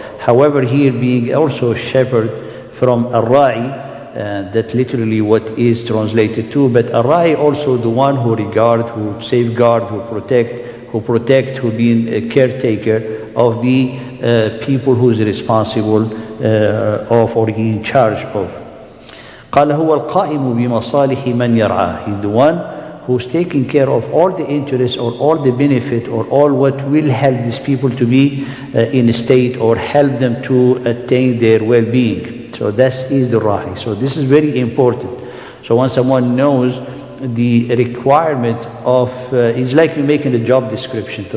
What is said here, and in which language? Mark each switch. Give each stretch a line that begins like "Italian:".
English: However, here being also a shepherd from al-Ra'i, that literally what is translated to, but al-Ra'i also the one who regard, who safeguard, who protect, who being a caretaker of the people who's responsible of or in charge of.
Arabic: قال هو القائم بمصالح من يرعاه.
English: He's the one who's taking care of all the interests or all the benefit or all what will help these people to be in a state or help them to attain their well-being. So that is the ra'i. So this is very important. So when someone knows the requirement of, it's like you're making a job description.